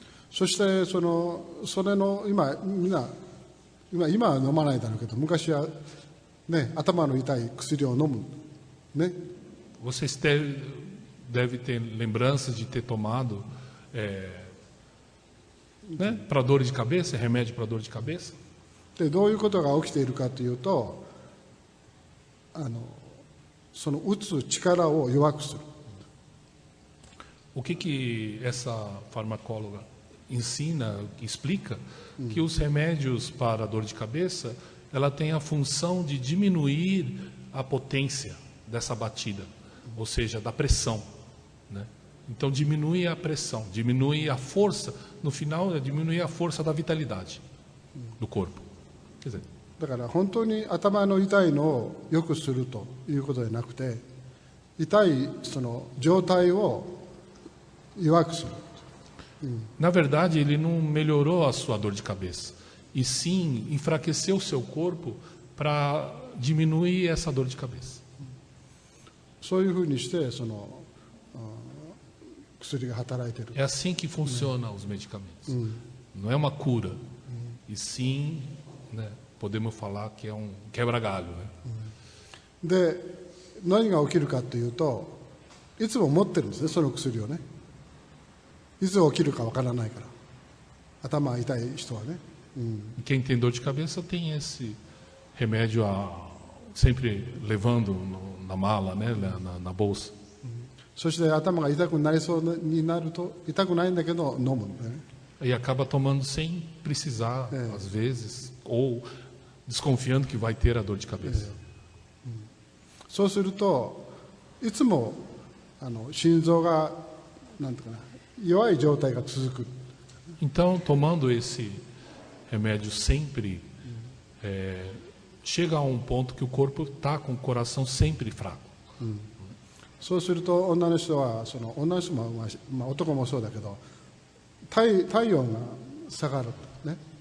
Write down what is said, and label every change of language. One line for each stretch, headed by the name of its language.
Japanese: そしてそれの今は飲まないだろうけど、昔はね頭の痛い薬を飲むね。
Portuguese: Vocês devem ter lembranças de ter tomado né, para dor de cabeça, remédio para dor de cabeça.
Japanese: でどういうことが起きているかというと、その打つ力を弱くする。
Portuguese: O que essa farmacóloga ensina, explica, que os remédios para dor de cabeça, ela tem a função de diminuir a potência dessa batida, ou seja, da pressão, né? Então diminui a pressão, diminui a força, no final diminui a força da vitalidade do corpo. Quer dizer,
Japanese: だから本当に頭の痛いのを良くするということではなくて、痛いその状態を弱くする。
Portuguese: na verdade, ele não melhorou a sua dor de cabeça, e sim enfraqueceu o seu corpo para diminuir essa dor de cabeça.
Japanese: そういうふうにしてその薬が働いている。
Portuguese: É assim que funcionam os medicamentos. Não é uma cura, e sim, né, podemos falar que é um quebra-galho, né?
Japanese: で何が起きるかというと、いつも持ってるんですね、その薬をね。いつ起きるかわからないから、頭が痛い人はね。
Portuguese: E quem tem dor de cabeça tem esse remédio sempre levando na mala, né, na bolsa.
Japanese: そして頭が痛くなりそうになると、痛くないんだけど飲むんだよね。
Portuguese: E acaba tomando sem precisar, às vezes, ou desconfiando que vai ter a dor de cabeça.
Japanese: そうするといつも心臓がなんていうかな、弱い状態が続く。
Portuguese: Então, tomando esse remédio sempre, chega a um ponto que o corpo está com o coração sempre fraco.
Japanese: そうすると女の人は女の人も、男もそうだけど体温が下がるね。